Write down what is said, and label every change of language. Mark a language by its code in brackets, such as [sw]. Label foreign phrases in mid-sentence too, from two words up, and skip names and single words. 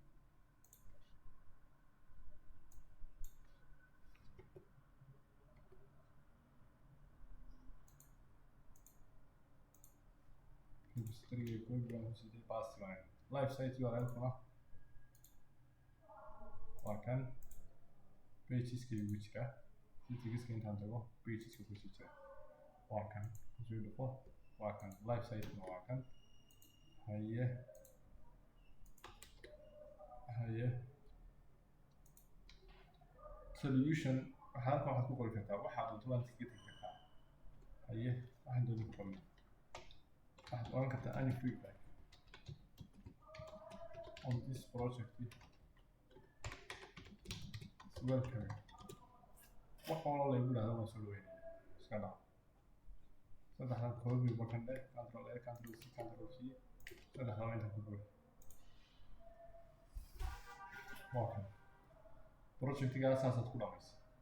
[so] repository-ga program sidii password [en] live site url-kuna [so] waa kan pageska ugu jira settingska intaan tago pageska kusii jira waa kan kusoo dhufo waa kan [en] live site-kuna [so] waa kan haye solution halkan waxaad ku qori kartaa waxaad doonto baad iska tegi kartaa haye waxaan doonta ku qornay waxaad oran kartaa [en] any feedback on this project welcome [so] wax walba la igu dhahdo waan soo dhaweynaya iska dhac saddexdan [en] copy button [so] dheh [en] control A control C control C [so] saddexdan inta ku buuxi waa kan projectigaa saasaad ku dhamaysay.